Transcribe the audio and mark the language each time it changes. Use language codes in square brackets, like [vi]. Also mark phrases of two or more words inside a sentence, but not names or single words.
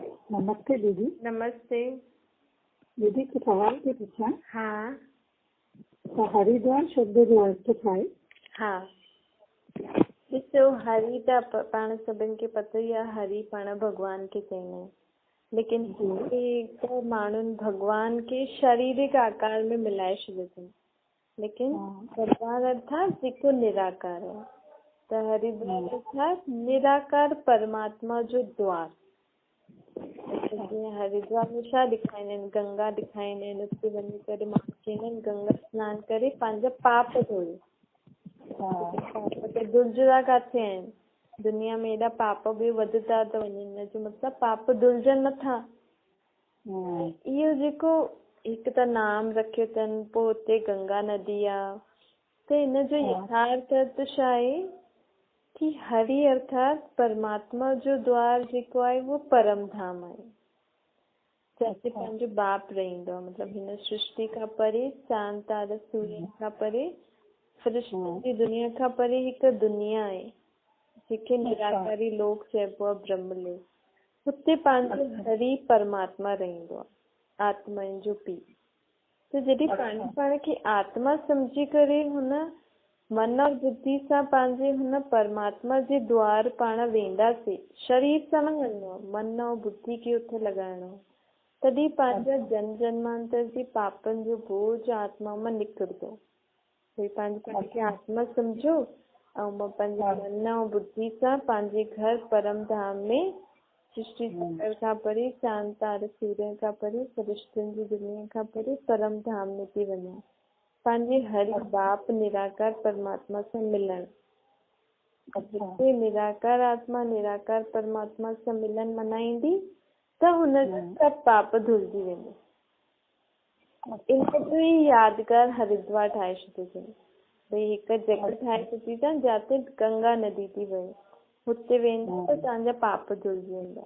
[sd] नमस्ते दीदी। नमस्ते। दीदी कुछ सवाल थी पूछा। हाँ तो हरिद्वार शब्द जो अर्थ થાય हाँ ॾिसो, हरि त पाण सभिनि खे पतो ई आहे, हरि पाण भगवान खे चईंदा आहियूं, लेकिन हिते माण्हुनि भगवान खे शारीरिक आकार में मिलाए छॾियो अथनि, लेकिन भगवान अर्थात जेको निराकार आहे। त हरिद्वार अर्थात निराकार परमात्मा जो द्वार। जीअं हरिद्वार में छा ॾेखारींदा आहिनि, गंगा ॾेखारींदा आहिनि, उते वञी करे माण्हू चईंदा आहिनि गंगा सनानु करे पंहिंजा पाप धोए। पाप त धुलजंदा किथे आहिनि, दुनिया में एॾा पाप बि वधंदा था वञनि, हिनजो मतिलबु पाप धुलजनि नथा। इहो जेको हिकु त नाम रखियो अथनि, पोइ उते गंगा नदी आहे, त हिनजो यथार्थ अर्थ छा आहे कि हरि अर्थात परमात्मा जो द्वार जेको आहे उहो परम धाम आहे, जिते पंहिंजो बाप रहंदो आहे। मतिलबु हिन सृष्टि खां परे, चांद तारा सूर्य खां परे, फ़रिश्तनि जी दुनिया खां परे हिकु दुनिया आहे जेके निराकारी लोक चइबो आहे, ब्रह्मलोक। हुते पंहिंजो हरि परमात्मा रहंदो आहे, आत्माउनि जो पीउ। त जॾहिं पाण खे आत्मा सम्झी करे हुन [hi] मन और बुद्धि [sd] सां पंहिंजे हुन परमात्मा जे द्वार पाण वेंदासीं, शरीर सां न वञिणो आहे, [hi] मन और बुद्धि [sd] खे उते लॻाइणो आहे, तॾहिं पंहिंजा जन्म जन्मांतर जी पापनि जो बोझ आत्मा मां निकिरंदो। भई पंहिंजे पाण खे आत्मा सम्झो ऐं मां पंहिंजे मन ऐं बुद्धि सां पंहिंजे घर परम धाम में, सृष्टि चक्र खां परे, चांद तारे सूर्य खां परे, फ़रिश्तनि जी दुनिया खां परे परम धाम में थी वञा, पंहिंजे हरि बाप निराकार परमात्मा सां मिलण। जिते निराकार आत्मा निराकार परमात्मा सां मिलन मनाईंदी त हुनजा सभु पाप धुलिजी वेंदा। इनजो ई यादगार हरिद्वार ठाहे छॾियो अथनि। भई हिकु जॻह ठाहे छॾी अथनि जिते गंगा नदी थी वहे, हुते वेंदा त तव्हांजा पाप धुलिजी वेंदा।